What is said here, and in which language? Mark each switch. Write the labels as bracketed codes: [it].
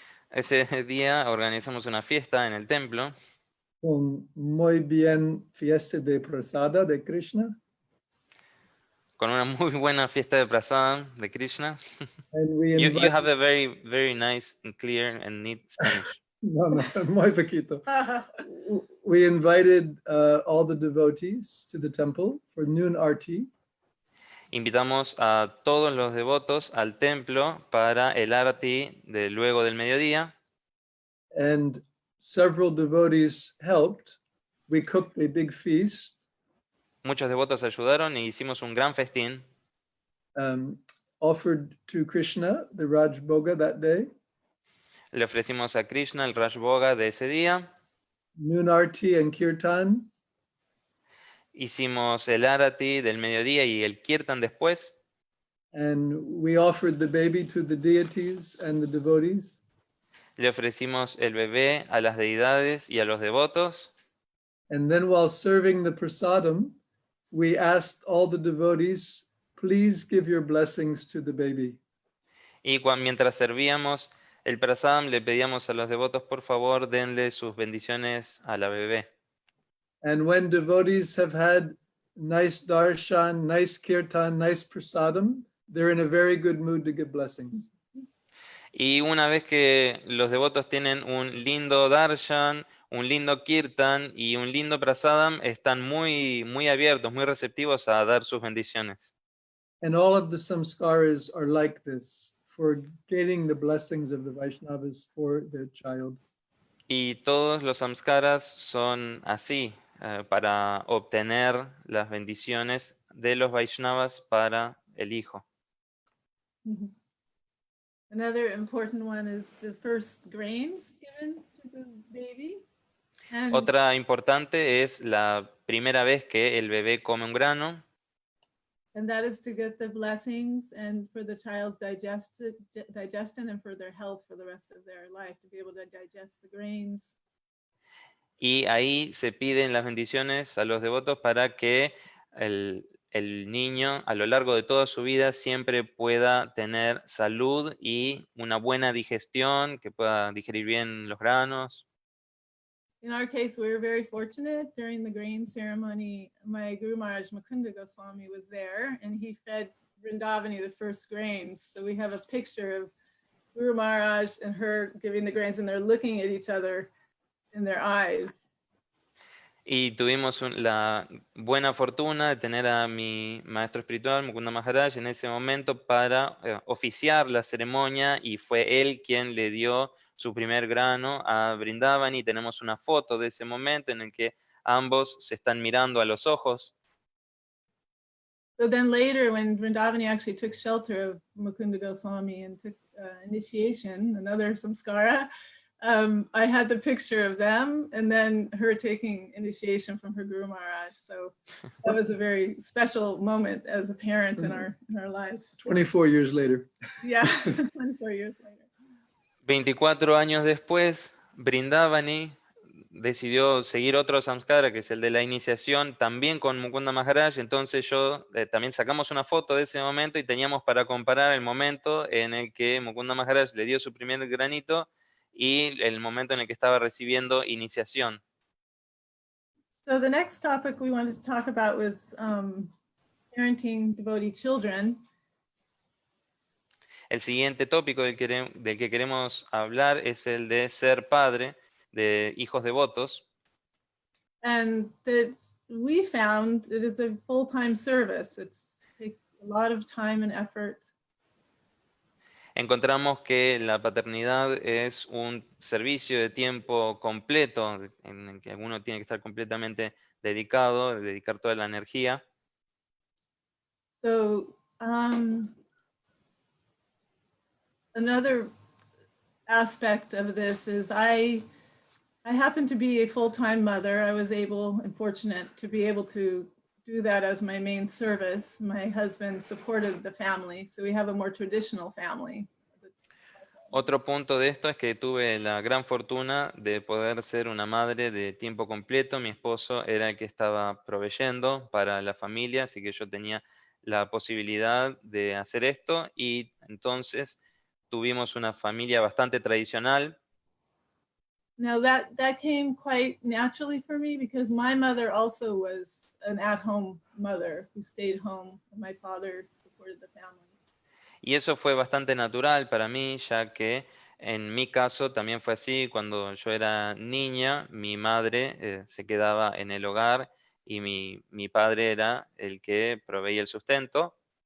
[es] Ese día organizamos una fiesta en el templo con muy bien fiesta de prasada de Krishna. con una muy buena fiesta de prasada de Krishna. [en] And we You invited, have a very, very nice and clear and neat Spanish. [es] no, muy poquito. [en] We invited all the devotees to the temple for noon arti. [es] Invitamos a todos los devotos al templo para el arti de luego del mediodía. [en] And several devotees helped. We cooked a big feast. [es] Muchos devotos ayudaron y hicimos un gran festín. [en] Offered to Krishna the Raj Bhoga that day. [es] Le ofrecimos a Krishna el Raj Bhoga de ese día. [en] Noon arti and kirtan. [es] Hicimos el arati del mediodía y el kirtan después. [en] And we offered the baby to the deities and the devotees. [es] Le ofrecimos el bebé a las deidades y a los devotos. [en] And then while serving the prasadam, we asked all the devotees, please give your blessings to the baby. [es] Y mientras servíamos el prasadam, le pedíamos a los devotos, por favor, denle sus bendiciones a la bebé. [en] And when devotees have had nice darshan, nice kirtan, nice prasadam, they're in a very good mood to give blessings. [es] Y una vez que los devotos tienen un lindo darshan, un lindo kirtan y un lindo prasadam, están muy, muy abiertos, muy receptivos a dar sus bendiciones. [en] And all of the samskaras are like this, for getting the blessings of the Vaishnavas for their child. [es] Y todos los samskaras son así, para obtener las bendiciones de los Vaishnavas para el hijo. [en] Another important one is the first grains given to the baby. And [es] Otra importante es la primera vez que el bebé come un grano. [en] And that is to get the blessings and for the child's digestion and for their health for the rest of their life, to be able to digest the grains. [es] Y ahí se piden las bendiciones a los devotos para que el niño a lo largo de toda su vida siempre pueda tener salud y una buena digestión, que pueda digerir bien los granos. [en] In our case, we were very fortunate. During the grain ceremony, my Guru Maharaj Mukunda Goswami was there, and he fed Vrindavani the first grains. So we have a picture of Guru Maharaj and her giving the grains, and they're looking at each other in their eyes. [es] Y tuvimos la buena fortuna de tener a mi maestro espiritual, Mukunda Maharaj, en ese momento para oficiar la ceremonia, y fue él quien le dio su primer grano a Vrindavani. Tenemos una foto de ese momento en el que ambos se están mirando a los ojos. [en] So then later, when Vrindavani actually took shelter of Mukunda Goswami and took initiation, another samskara, I had the picture of them and then her taking initiation from her Guru Maharaj. So that was a very special moment as a parent in our life. 24 years later. Yeah, 24 years later. [es] 24 años después, Vrindavani decidió seguir otro samskara, que es el de la iniciación, también con Mukunda Maharaj. Entonces yo también sacamos una foto de ese momento y teníamos para comparar el momento en el que Mukunda Maharaj le dio su primer granito y el momento en el que estaba recibiendo iniciación. [en] So the next topic we wanted to talk about was parenting devotee children. [es] El siguiente tópico del que queremos hablar es el de ser padre de hijos devotos. [en] And that we found it is a full-time service. It takes a lot of time and effort. [es] Encontramos que la paternidad es un servicio de tiempo completo en el que uno tiene que estar completamente dedicado, dedicar toda la energía. [en] So another aspect of this is I happen to be a full-time mother. I was able and fortunate to be able to do that as my main service. My husband supported the family, so we have a more traditional family. [es] Otro punto de esto es que tuve la gran fortuna de poder ser una madre de tiempo completo. Mi esposo era el que estaba proveyendo para la familia, así que yo tenía la posibilidad de hacer esto y entonces tuvimos una familia bastante tradicional. [en] Now that came quite naturally for me because my mother also was an at-home mother who stayed home. My father supported the family. [es] Y eso fue bastante natural para mí, ya que en mi caso también fue así. Cuando yo era niña, mi madre se quedaba en el hogar y mi padre era el que proveía el sustento.